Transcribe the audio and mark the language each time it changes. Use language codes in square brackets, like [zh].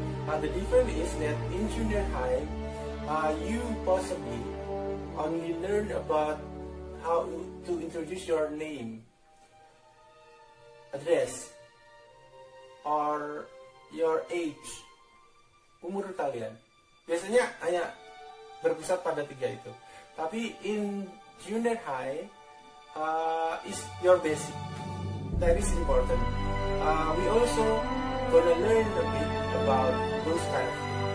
[en] The difference is that in junior high, you possibly only learn about how to introduce your name, address, or your age, [id] umur kalian. Biasanya hanya berpusat pada tiga itu. Tapi [en] in junior high is your basic. That is important. We also gonna learn a bit about those kind of things.